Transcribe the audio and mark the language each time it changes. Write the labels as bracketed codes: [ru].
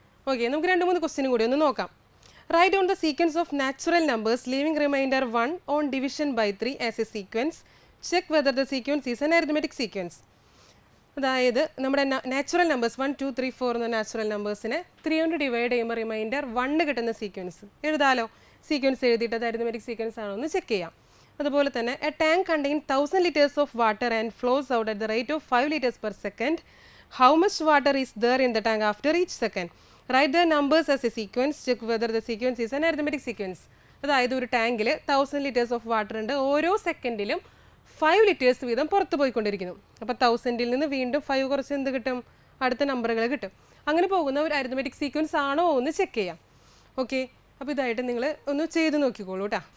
[ml] Okay, നമുക്ക് 2-3 ക്വസ്റ്റ്യനും കൂടി ഒന്ന് നോക്കാം. [en] Write down the sequence of natural numbers leaving remainder 1 on division by 3 as a sequence. Check whether the sequence is an arithmetic sequence. [ml] അതായത് നമ്മുടെ natural numbers 1 2 3 4 എന്ന natural നമ്പേഴ്സിനെ 3 കൊണ്ട് ഡിവൈഡ് ചെയ്യുമ്പോൾ റിമൈൻഡർ 1 കിട്ടുന്ന സീക്വൻസ് എഴുതാലോ. സീക്വൻസ് എഴുതിയിട്ട് അത് അരിത്തമെറ്റിക് സീക്വൻസ് ആണോ എന്ന് ചെക്ക് ചെയ്യാം. അതുപോലെ തന്നെ [en] A tank contain 1000 liters of water and flows out at the rate of 5 liters per second. How much water is there in the tank after each second? Write the numbers as a sequence, check whether the sequence is an arithmetic sequence. [ml] അതായത് ഒരു ടാങ്കിൽ 1000 liters of water ഉണ്ട്, ഓരോ സെക്കൻഡിലും 5 liters വീതം പുറത്ത് പോയിക്കൊണ്ടിരിക്കുന്നു. അപ്പോൾ 1000-ൽ നിന്ന് വീണ്ടും 5 കുറച്ച് എന്ത് കിട്ടും, അടുത്ത നമ്പറുകൾ കിട്ടും. അങ്ങനെ പോകുന്ന ഒരു അരിത്മെറ്റിക് സീക്വൻസ് ആണോ എന്ന് ചെക്ക് ചെയ്യാം. ഓക്കെ, അപ്പോൾ ഇതായിട്ട് നിങ്ങൾ ഒന്ന് ചെയ്ത് നോക്കിക്കോളൂ കേട്ടോ.